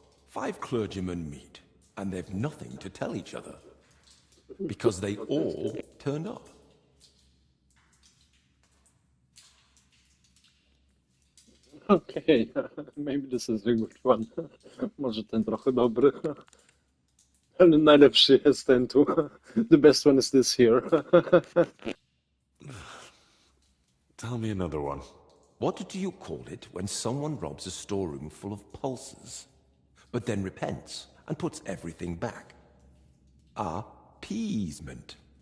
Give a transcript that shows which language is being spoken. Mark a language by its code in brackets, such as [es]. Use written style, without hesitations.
[en] 5 clergymen meet, and they've nothing to tell each other, because they all turned up. Okay, maybe this is a good one. [pl] Może ten trochę dobry. Ale najlepszy jest ten tu. [en] The best one is this here. Tell me another one. What do you call it when someone robs a storeroom full of pulses, but then repents and puts everything back? Appeasement.